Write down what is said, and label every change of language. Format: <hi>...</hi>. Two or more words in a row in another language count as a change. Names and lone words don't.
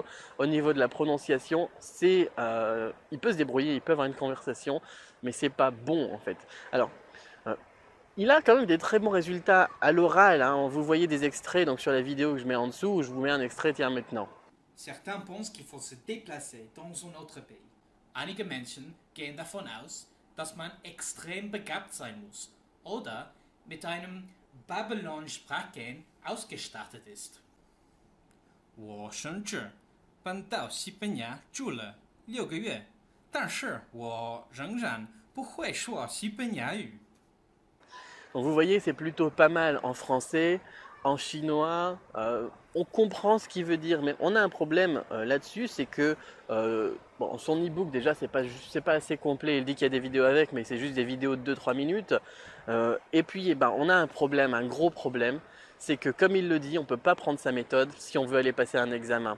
<fr>Au niveau de la prononciation, il peut se débrouiller, il peut avoir une conversation, mais c'est pas bon en fait. Alors, euh, il a quand même des très bons résultats à l'oral, hein. Vous voyez des extraits donc sur la vidéo que je mets en dessous, je vous mets un extrait, tiens maintenant. Certains pensent qu'il faut se déplacer dans un autre pays.</fr> <de>Einige Menschen gehen davon aus, dass man extrem begabt sein muss oder mit einem Babylon-Sprachgehen ausgestattet ist.</de> <zh>我甚至搬到西班牙住了6个月，但是我仍然不会说西班牙语。</zh> <fr>Donc vous voyez, c'est plutôt pas mal en français, en chinois. On comprend ce qu'il veut dire, mais on a un problème là-dessus, c'est que bon, son e-book déjà c'est pas assez complet. Il dit qu'il y a des vidéos avec, mais c'est juste des vidéos de 2-3 minutes. Et puis on a un problème, un gros problème, c'est que comme il le dit, on ne peut pas prendre sa méthode si on veut aller passer un examen.</fr>